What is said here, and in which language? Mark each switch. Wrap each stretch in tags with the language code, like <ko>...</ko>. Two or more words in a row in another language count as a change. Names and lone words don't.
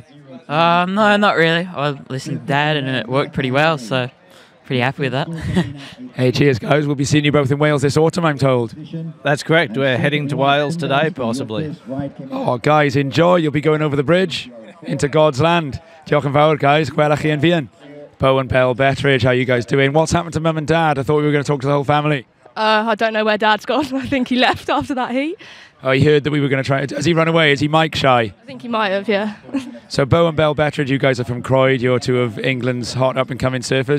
<en>No, not really. I listened to Dad and it worked pretty well, so pretty happy with that. Hey, cheers, guys. We'll be seeing you both in Wales this autumn, I'm told. That's correct. We're heading to Wales today, possibly. Oh, guys, enjoy. You'll be going over the bridge into God's land.</en> <cy>Diolch yn fawr, guys. Gwelwch chi yn fian.</cy> <en>Bo and Bell, Betteridge, how you guys doing? What's happened to Mum and Dad? I thought we were going to talk to the whole family. I don't know where Dad's gone. I think he left after that heat. Oh, he heard that we were going to try. Has he run away? Is he Mike shy? I think he might have, yeah. So Bo and Bell Betteridge, you guys are from Croyd. You're two of England's hot up-and-coming surfers.</en>